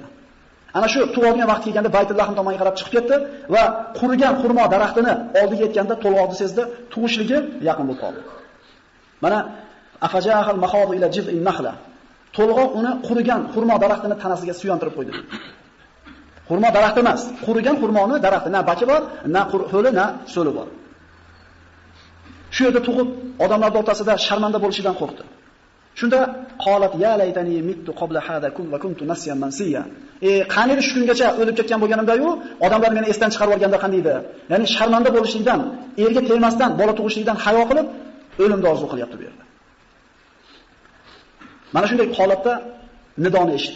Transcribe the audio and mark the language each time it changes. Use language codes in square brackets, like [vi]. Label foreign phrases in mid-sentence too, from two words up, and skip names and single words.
[uz] Ana shu tug'ilgan vaqt kelganda Baytullahim tomonga qarab chiqib ketdi va qurigan xurmo daraxtini oldiga yetganda to'lg'oqni sezdi, tug'ishligi yaqin bo'lib qoldi. [ar] Mana فأجاءها المخاض إلى جذع النخلة. [uz] To'lg'oq uni qurigan xurmo daraxtini tanasiga suyantirib qo'ydi. Xurmo daraxti emas, qurigan xurmoni daraxti, na baki bor, na ho'li, na so'li bor. Shu yerda tug'ib, odamlar o'rtasida sharmanda bo'lishidan qo'rqdi. [ar] Shunda قالت يا ليتني مت قبل هذا كن وكنت نسيا منسيا. [uz] Qani shu kungacha o'lib ketgan bo'lganimda-yu, odamlar meni esdan chiqarib olganda qanday edi? Ya'ni sharmanda bo'lishlikdan, erga tegmasdan, bola tug'ishlikdan hayo qilib, o'limni orzu qilyapti bu yerda. Mana shunday holatda nidoni eshitdi.